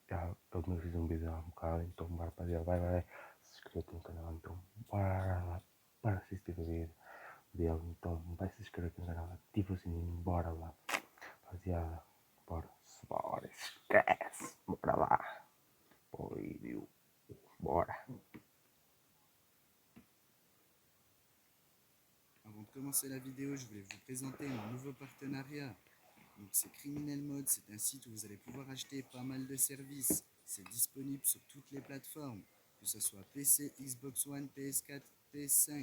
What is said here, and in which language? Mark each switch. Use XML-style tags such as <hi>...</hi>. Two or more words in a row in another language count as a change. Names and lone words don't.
<pt>Eu também fiz um vídeo há um bocado, então, rapaziada, vai. Se inscreva no canal, então, para assistir o vídeo dele. Então, vai se inscrever no canal, ativa o sininho, bora lá. Rapaziada, bora, esquece, bora lá. Bom vídeo, bora.</pt> <fr>Avant de commencer la vidéo, je voulais vous présenter mon nouveau partenariat. Donc c'est Criminel Mode, c'est un site où vous allez pouvoir acheter pas mal de services. C'est disponible sur toutes les plateformes, que ce soit PC, Xbox One, PS4, PS5.</fr>